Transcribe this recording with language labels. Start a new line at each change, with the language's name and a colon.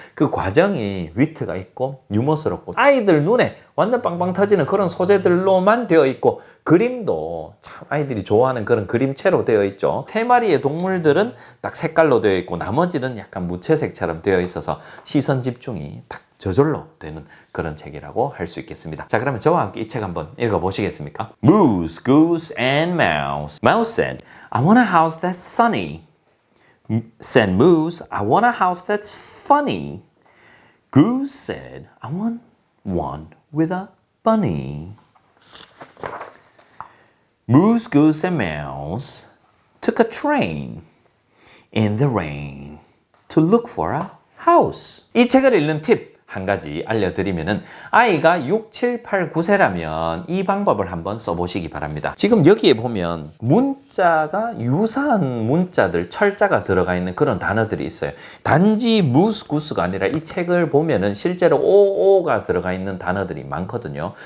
Korean: 그 과정이 위트가 있고 유머스럽고 아이들 눈에 완전 빵빵 터지는 그런 소재들로만 되어 있고 그림도 참 아이들이 좋아하는 그런 그림체로 되어 있죠. 세 마리의 동물들은 딱 색깔로 되어 있고 나머지는 약간 무채색처럼 되어 있어서 시선 집중이 딱 저절로 되는 그런 책이라고 할 수 있겠습니다. 자, 그러면 저와 함께 이 책 한번 읽어보시겠습니까?
English: Moose, Goose, and Mouse. Mouse said, I want a house that's sunny. Said Moose, I want a house that's funny. Goose said, I want one with a bunny. Moose, Goose, and Mouse took a train in the rain to look for a house.
Korean: 이 책을 읽는 팁 한 가지 알려드리면은 아이가 6, 7, 8, 9세라면 이 방법을 한번 써보시기 바랍니다. 지금 여기에 보면 문자가 유사한 문자들, 철자가 들어가 있는 그런 단어들이 있어요. 단지 무스, 구스가 아니라 이 책을 보면은 실제로 오가 들어가 있는 단어들이 많거든요.